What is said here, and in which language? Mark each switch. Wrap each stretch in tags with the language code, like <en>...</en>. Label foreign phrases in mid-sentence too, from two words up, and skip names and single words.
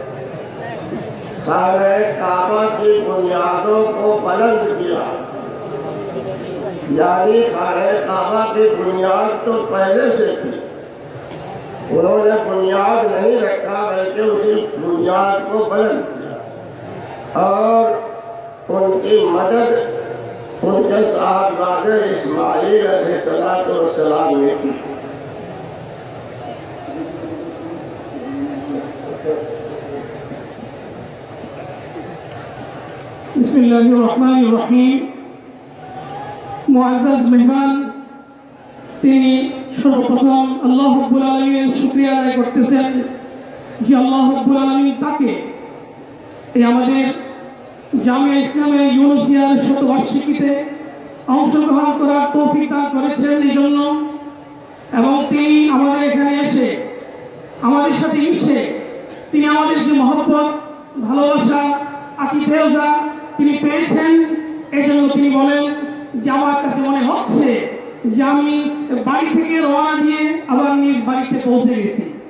<ur>خانہ کعبہ کی بنیادوں کو بلند کیا، یعنی خانہ کعبہ کی بنیاد تو پہلے سے تھی، انہوں نے بنیاد نہیں رکھا بلکہ اسی بنیاد کو بلند کیا، اور ان کی مدد ان کے صاحبزادے اسماعیل علیہ السلام نے کی۔</ur> <ar>بسم اللہ الرحمن الرحیم۔</ar> <bn>মুআজ্জাজ মেহমান তিনি সর্বপ্রথম আল্লাহ রাব্বুল আলামিনের শুকরিয়া আদায় করতেছেন যে আল্লাহ রাব্বুল আলামিন তাকে এই আমাদের জামিয়া ইসলামে ইউনুসিয়ার শতবার্ষিকীতে অংশগ্রহণ করার তৌফিক দান করেছেন এই জন্য, এবং তিনি আমাদের এখানে এসে আমাদের সাথে মিশে তিনি আমাদের যে মহব্বত, ভালোবাসা, আকিদেওজা তিনি পেয়েছেন, এই জন্য তিনি বলেন যে আমার কাছে মনে হচ্ছে যে আমি বাড়ি থেকে রওনা দিয়ে আবার নিজ বাড়িতে পৌঁছে গেছি।</bn>